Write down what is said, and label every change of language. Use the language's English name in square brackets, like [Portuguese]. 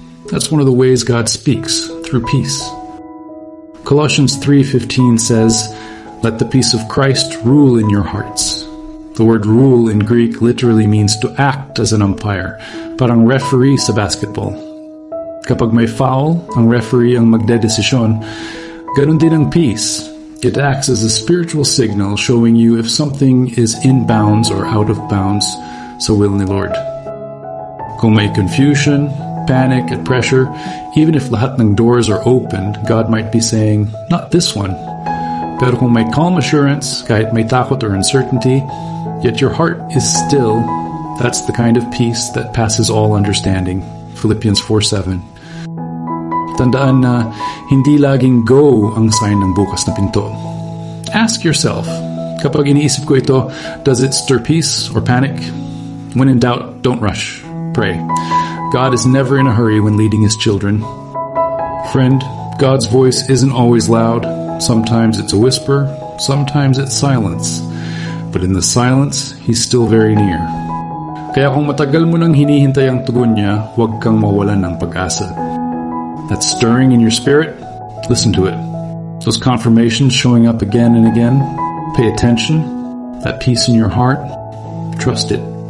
[English] That's one of the ways God speaks, through peace. Colossians 3:15 says, "Let the peace of Christ rule in your hearts." The word rule in Greek literally means to act as an umpire, [Filipino] parang referee sa basketball. Kapag may foul, ang referee ang magdedesisyon. Ganun din ang peace. [English] It acts as a spiritual signal showing you if something is in bounds or out of bounds sa will ni Lord. Kung may confusion, panic, and pressure, even if lahat ng doors are opened, God might be saying, not this one. Pero kung may calm assurance, [Filipino] kahit may takot [English] or uncertainty, yet your heart is still, that's the kind of peace that passes all understanding. Philippians 4:7. [Filipino] Tandaan na hindi laging go ang sign ng bukas na pinto. [English] Ask yourself, [Filipino] kapag iniisip ko ito, [English] does it stir peace or panic? When in doubt, don't rush. Pray. God is never in a hurry when leading His children. Friend, God's voice isn't always loud. Sometimes it's a whisper, sometimes it's silence. But in the silence, He's still very near. [Filipino] Kaya kung matagal mo nang hinihintay ang tugon niya, huwag kang mawalan ng pag-asa. [English] That stirring in your spirit, listen to it. Those confirmations showing up again and again, pay attention. That peace in your heart, trust it.